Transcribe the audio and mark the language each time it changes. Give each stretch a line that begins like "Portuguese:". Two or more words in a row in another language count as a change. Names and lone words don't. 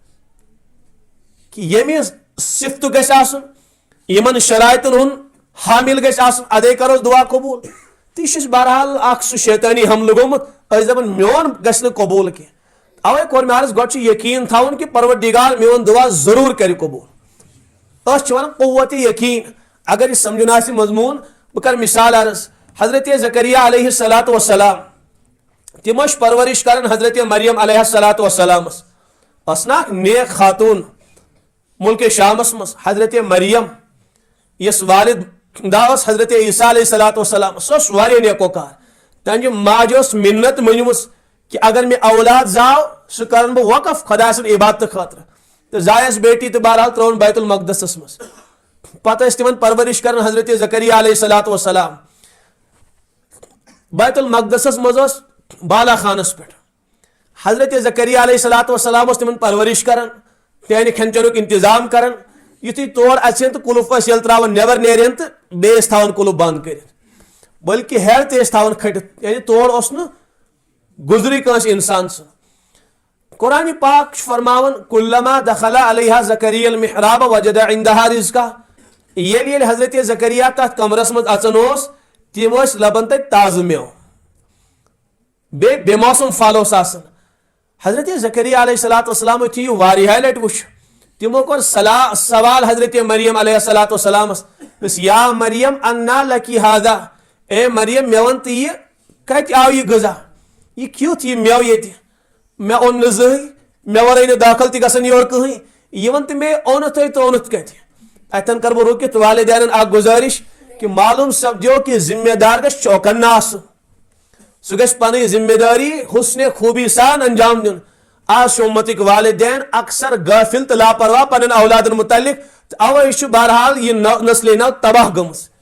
Kashmiri: کہ ییٚمہِ صفتُک گژھِ آسُن یِمن شرائطن ہُنٛد حامل گژھِ آسُن ادے کروس دعا قبوٗل تہٕ یہِ چھُ بہرحال اکھ سُہ شیطٲنی حملہٕ گوٚمُت أسۍ دپان میون گژھِ نہٕ قبوٗل کینٛہہ اوے کوٚر مےٚ عرض گۄڈٕ چھُ یقیٖن تھاوُن کہ پروردگار میون دعا ضروٗر کرِ قبوٗل أسۍ چھِ ونان قوت یقیٖن اگر یہِ سمجھُن آسہِ مضموٗن بہٕ کرٕ مثال عرض حضرت زکریا
Arabic: علیہ الصلاۃ والسلام
Kashmiri: تِم ٲسۍ پرورش کران حضرت مریم
Arabic: علیہ الصلاۃ والسلامس
Kashmiri: ٲس نا اکھ نیک خاتوٗن ملکِ شامس منٛز حضرت مریم یس والد دا ٲس حضرت عیسیٰ
Arabic: علیہ الصلاۃ والسلام
Kashmiri: سۄ ٲس واریاہ نیکوکار تہنٛدِ ماجہِ ٲس مِنت مٔنجمٕژ کہ اگر مےٚ اولاد زاو سُہ کرن بہٕ وقف خدا سٕنٛدِ عبادتہٕ خٲطرٕ تہٕ زایس بیٹی تہٕ بہرحال ترٛٲوٕن بیت المقدسس منٛز پتہٕ ٲسۍ تِمن پرورش کران حضرت زکریا
Arabic: علیہ الصلاۃ والسلام
Kashmiri: بیت المقدسس منٛز ٲس بالا خانس پٮ۪ٹھ حضرت زکریا
Arabic: علیہ الصلاۃ والسلام
Kashmiri: اوس تِمن پرورش کران تِہنٛدِ کھٮ۪ن چٮ۪نُک انتظام کران یُتھُے تور اژہن تہٕ کُلُف ٲسۍ ییٚلہِ تراوان نٮ۪بر نیرن تہٕ بیٚیہِ ٲسۍ تھاوان کُلُف بنٛد کٔرِتھ بٔلکہِ ہیٚر تہِ ٲسۍ تھاوان کھٔٹِتھ یعنی تور اوس نہٕ گُزرٕے کٲنٛسہِ انسان سُنٛد قرآنِ پاک چھُ فرماوان
Arabic: کُلما دخل علیہا زکریا المحراب وجد عندہا رزقا
Kashmiri: ییٚلہِ حضرت زکریا تتھ کمرس منٛز اژان اوس تِم ٲسۍ لبان تتہِ تازٕ میوٕ بیٚیہِ بے موسم پھل اوس آسان حضرت زکریا
Arabic: علیہ الصلاۃ والسلام
Kashmiri: یُتھُے یہِ واریاہ لٹہِ وُچھ تِمو کوٚر سوال حضرت مریم
Arabic: علیہ الصلاۃ والسلامس
Kashmiri: دوٚپُس
Arabic: یا مریم انا لکی ہاذا
Kashmiri: اے مریم مےٚ وَن تہٕ یہِ کتہِ آو یہِ غذا یہ کیُتھ یہِ میوٕ ییٚتہِ مےٚ اوٚن نہٕ زٕہٕنۍ مےٚ ورٲے نہٕ داخل تہِ گژھان یورٕ کٕہٕنۍ یہِ وَن تہٕ مےٚ اوٚنُتھ تہٕ اوٚنُتھ کتہِ اتٮ۪ن کرٕ بہٕ رُکِتھ والدینن اکھ گُزٲرِش کہ معلوم سپدیو کہ ذمہ دار گژھِ چوکن آسُن سُہ گژھِ پنٕنۍ ذمہ دٲری حسنِ خوٗبی سان انجام دیُن آز چھُ اُمتٕکۍ والدین اکثر غٲفِل تہٕ لاپرواہ پننٮ۪ن اولادن متعلق تہٕ اوے چھُ بہرحال یہِ نسلے نو تباہ گٔمٕژ